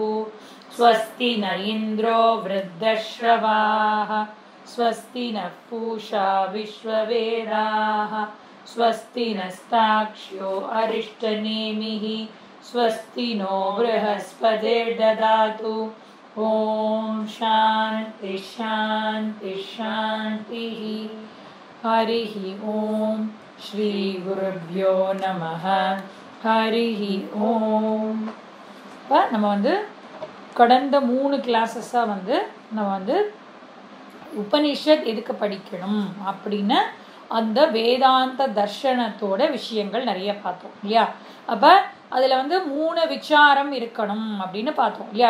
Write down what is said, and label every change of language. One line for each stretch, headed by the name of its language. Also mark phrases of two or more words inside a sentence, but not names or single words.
Sanskrit: स्वस्ति न इन्द्रो वृद्धश्रवाः स्वस्ति नः पूषा विश्ववेदाः स्वस्ति नस्ताक्ष्यो अरिष्टनेमिः स्वस्ति नो बृहस्पतिर्ददातु। ओम शांति शांति शांतिः। हरिः ओम श्री गुरुभ्यो नमः। हरिः ओम
Tamil: நம்ம வந்து கடந்த 3 கிளாஸஸா வந்து நம்ம வந்து உபனிஷத் எதுக்கு படிக்கணும் அப்படின்னு அந்த வேதாந்த தர்ஷனத்தோட விஷயங்கள் நிறைய பார்த்தோம் இல்லையா. அப்போ அதில் வந்து 3 விசாரம் இருக்கணும் அப்படின்னு பார்த்தோம் இல்லையா.